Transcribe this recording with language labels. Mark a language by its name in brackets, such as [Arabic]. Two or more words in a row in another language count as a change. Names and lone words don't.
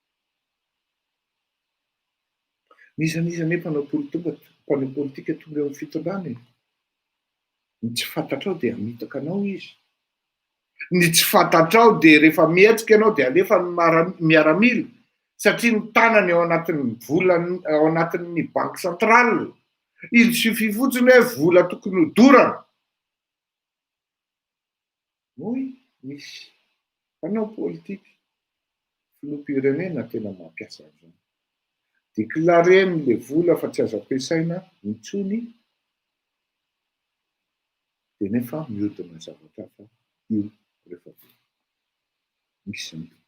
[Malagasy] Misy nefa mpanao politika tonga eo amin'ny fitondrana e. Ny tsy fantatrao de hamitaka anao izy. Ny tsy fantatrao de rehefa mihetsika ianao de alefa ny miaramila satria ny tanany ao anatin'ny volany ao anatin'ny [French] banque centrale. Il suffit [Malagasy] fotsiny hoe vola tokony hodorana. Hoy misy mpanao politika filoham-pirenena tena mampiasa an'izany. Deklareny le vola fa tsy azo ampiasaina intsony de nefa mihodina zavatra hafa io rehefa misy zany.